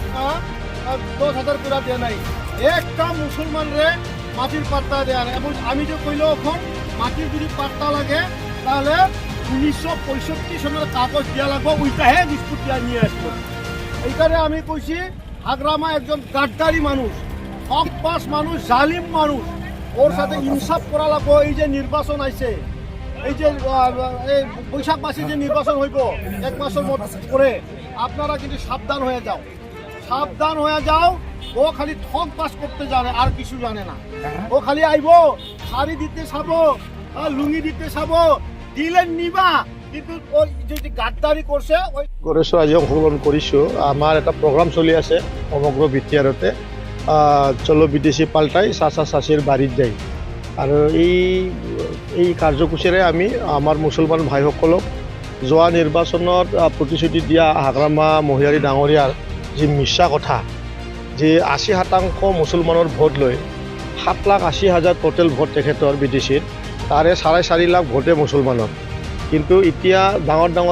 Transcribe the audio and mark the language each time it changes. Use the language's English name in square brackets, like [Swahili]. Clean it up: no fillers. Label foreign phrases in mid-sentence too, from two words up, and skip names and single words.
[Bangla] 10,000 টাকা দেয় নাই একটা মুসলমান রে মাটির পাট্টা দেয় নাই এবং আমি যে কইলো এখন মাটির যদি পাট্টা লাগে তাহলে 1965 সনের কাগজ দিয়া লাগবো ওইটাহে ডিসপুট দিয়া নিয়ে আসবো এইখানে আমি কইছি হাগরামা একজন গাদ্দারি মানুষ হকবাস মানুষ জালিম মানুষ ওর সাথে ইনসাফ করা লাগবো এই যে নির্বাচন আইছে এই যে বৈশাখ মাসে যে নির্বাচন হইব 1 মাসের পরে আপনারা কিন্তু সাবধান হয়ে যাও ও খালি ঠক বাস করতে জানে আর কিছু জানে না ও খালি আইব শাড়ি দিতে চাবো লুঙ্গি দিতে চাবো দিলে নিবা কিন্তু ওই যে গাদ্দারি করছে ওই [Assamese] কৰিছোঁ আজি অংশগ্ৰহণ কৰিছোঁ আমাৰ এটা প্ৰগ্ৰাম চলি আছে সমগ্ৰ বিটিআৰতে চলো বিদেশী পাল্টাই চাচা চাচিৰ বাৰীত যায় আৰু এই কাৰ্যসূচীৰে আমি আমাৰ মুছলমান ভাইসকলক যোৱা নিৰ্বাচনত প্ৰতিশ্ৰুতি দিয়া হাগ্ৰামা মহিয়াৰী ডাঙৰীয়াৰ যি মিছা কথা যে 80% মুছলমানৰ ভোট লৈ 7,80,000 টোটেল ভোট তেখেতৰ বিদেশীত তাৰে 4.5 লাখ ভোটে মুছলমানৰ কিন্তু এতিয়া ডাঙৰ